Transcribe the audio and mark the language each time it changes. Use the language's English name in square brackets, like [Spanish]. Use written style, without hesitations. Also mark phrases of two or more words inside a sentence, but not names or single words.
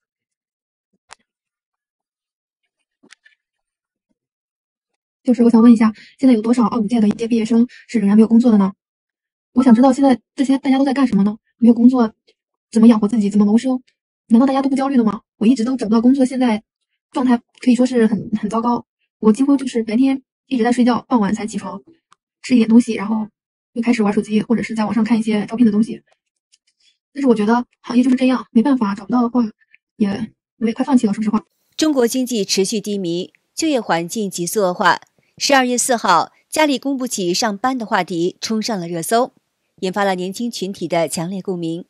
[Chinese] 就是我想問一下，現在有多少25屆的一届畢業生是仍然沒有工作的呢？我想知道現在這些大家都在幹什麼呢？沒有工作，怎麼養活自己，怎麼謀生？難道大家都不焦慮的嗎？我一直都找不到工作，現在狀態可以說是很糟糕。我幾乎就是白天一直在睡覺，傍晚才起床，吃一點東西，然後又開始玩手機，或者是在網上看一些招聘的東西。但是我覺得行業就是這樣，沒辦法，找不到的話，我也快放棄了，說實話。中國經濟持續低迷，就業環境急速惡化。12月4號，家裡供不起上班的話題衝上了熱搜，引發了年輕群體的強烈共鳴。